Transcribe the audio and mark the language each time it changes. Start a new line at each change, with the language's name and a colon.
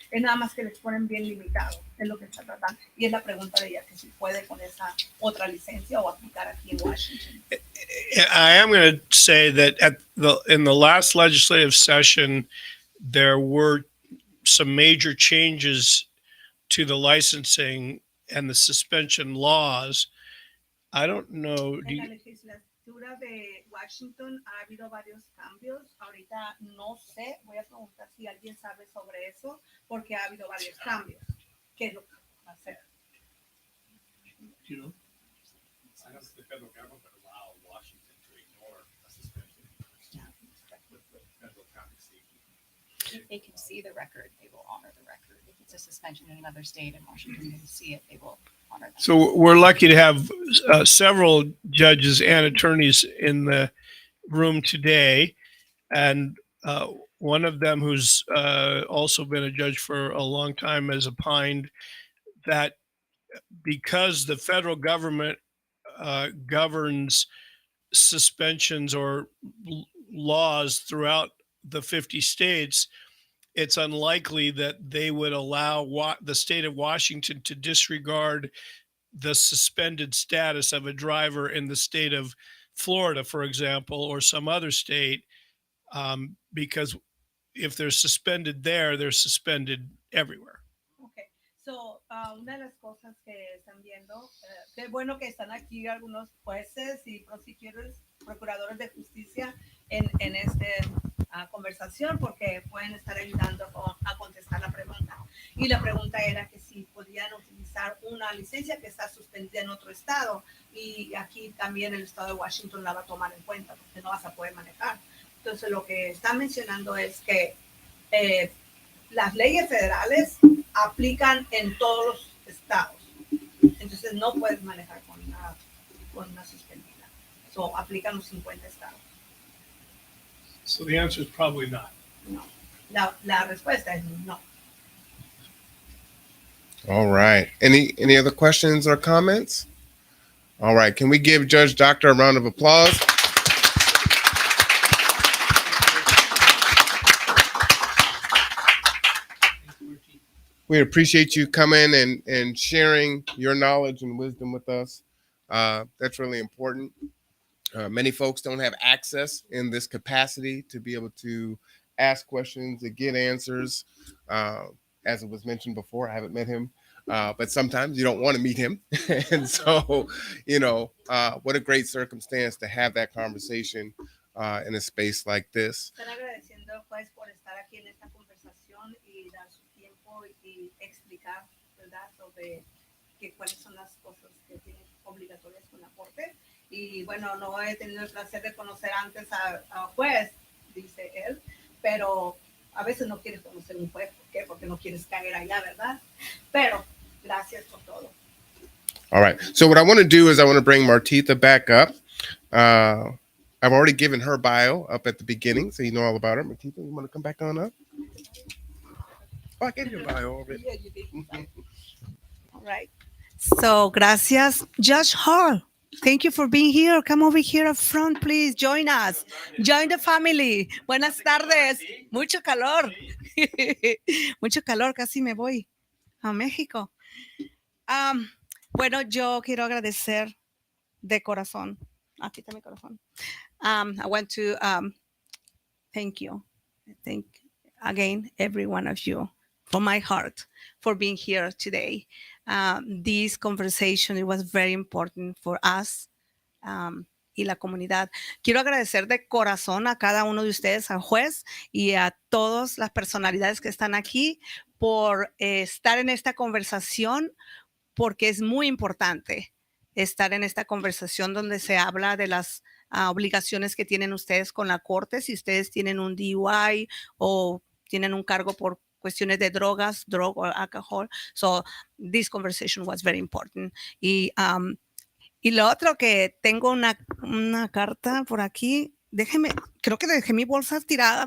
Spanish: Es nada más que les ponen bien limitado, es lo que está tratando. Y es la pregunta de ella, que si puede con esa otra licencia o aplicar aquí en Washington.
English: I am going to say that in the last legislative session, there were some major changes to the licensing and the suspension laws. I don't know.
Spanish: En la legislatura de Washington ha habido varios cambios. Ahorita no sé, voy a preguntar si alguien sabe sobre eso, porque ha habido varios cambios. ¿Qué es lo que va a hacer?
English: You know? How does the federal government allow Washington to ignore a suspension with federal compensation? If they can see the record, they will honor the record. If it's a suspension in another state and Washington can see it, they will honor that. So we're lucky to have several judges and attorneys in the room today. And one of them who's also been a judge for a long time has opined that because the federal government governs suspensions or laws throughout the 50 states, it's unlikely that they would allow the state of Washington to disregard the suspended status of a driver in the state of Florida, for example, or some other state, because if they're suspended there, they're suspended everywhere. Okay.
Spanish: So, una de las cosas que están viendo, qué bueno que están aquí algunos jueces y procuradores de justicia en esta conversación, porque pueden estar ayudando a contestar la pregunta. Y la pregunta era que si podían utilizar una licencia que está suspendida en otro estado, y aquí también el estado de Washington la va a tomar en cuenta, porque no vas a poder manejar. Entonces, lo que están mencionando es que las leyes federales aplican en todos los estados. Entonces, no puedes manejar con una suspendida. So, aplican los 50 estados.
English: So the answer is probably not.
Spanish: No. La respuesta es no.
English: All right. Any other questions or comments? All right. Can we give Judge Docter a round of applause? we appreciate you coming and sharing your knowledge and wisdom with us. That's really important. Many folks don't have access in this capacity to be able to ask questions and get answers. As it was mentioned before, I haven't met him, but sometimes you don't want to meet him. And so, what a great circumstance to have that conversation in a space like this.
Spanish: Están agradeciendo al juez por estar aquí en esta conversación y dar su tiempo y explicar, ¿verdad?, sobre cuáles son las cosas que tienen obligatorias con la corte. Y bueno, no he tenido el placer de conocer antes a juez, dice él, pero a veces no quieres conocer un juez. ¿Por qué? Porque no quieres caer allá, ¿verdad? Pero gracias por todo.
English: All right. So what I want to do is I want to bring Martitha back up. I've already given her bio up at the beginning, so you know all about her. Martitha, you want to come back on up? Oh, I gave you a bio already. Yeah, you did. All right. So, gracias. Judge Hall, thank you for being here. Come over here up front, please. Join us. Join the family. Buenas tardes. Mucho calor. Mucho calor.
Spanish: Casi me voy a México. Bueno, yo quiero agradecer de corazón.
English: Aquí está mi corazón. I want to thank you. Thank again every one of you from my heart for being here today. This conversation, it was very important for us y la comunidad.
Spanish: Quiero agradecer de corazón a cada uno de ustedes, al juez y a todas las personalidades que están aquí por estar en esta conversación, porque es muy importante estar en esta conversación donde se habla de las obligaciones que tienen ustedes con la corte, si ustedes tienen un DUI o tienen un cargo por cuestiones de drogas, drug or alcohol.
English: So this conversation was very important.
Spanish: Y lo otro que tengo una carta por aquí. Creo que dejé mi bolsa tirada.